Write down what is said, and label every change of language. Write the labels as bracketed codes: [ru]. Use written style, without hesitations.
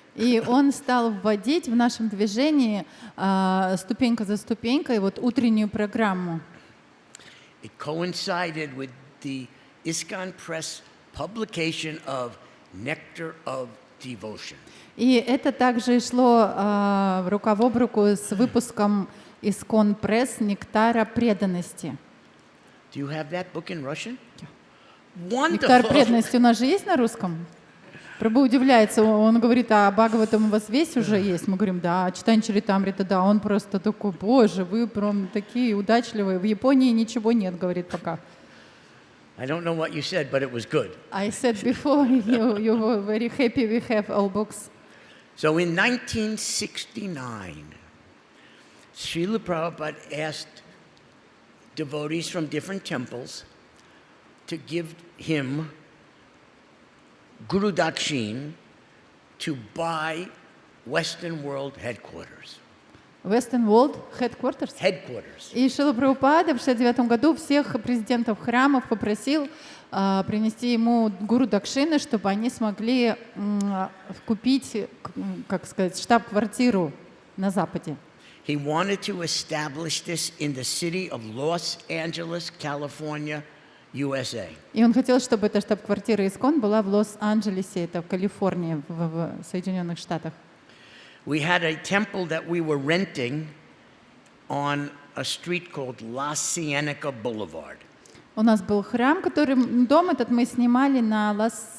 [ru] И он стал вводить в нашем движении ступенька за ступенькой вот утреннюю программу. [en] It coincided with the ISKCON Press publication of Nectar of Devotion. [ru] И это также шло рука об руку с выпуском ИСККОН Пресс «Нектара преданности». [en] Do you have that book in Russian? Wonderful. [ru] «Нектар преданности» у нас же есть на русском? Прабху удивляется, он говорит, а Бхагаватам у вас весь уже есть? Мы говорим, да, Читань Чаритамрита, да. Он просто такой, боже, вы прям такие удачливые. В Японии ничего нет, говорит пока. [en] I don't know what you said, but it was good. I said before, you were very happy we have all books. So in 1969, Srila Prabhupada asked devotees from different temples to give him Guru Dakshin to buy Western World Headquarters. Western World Headquarters? Headquarters. [ru] И Шрила Прабхупада в 1969 году всех президентов храмов попросил принести ему гуру дакшины, чтобы они смогли купить, как сказать, штаб-квартиру на Западе. [en] He wanted to establish this in the city of Los Angeles, California, USA. [ru] И он хотел, чтобы эта штаб-квартира ИСККОН была в Лос-Анджелесе, это в Калифорнии, в Соединенных Штатах. [en] We had a temple that we were renting on a street called La Cienega Boulevard. [ru] У нас был храм, который дом этот мы снимали на La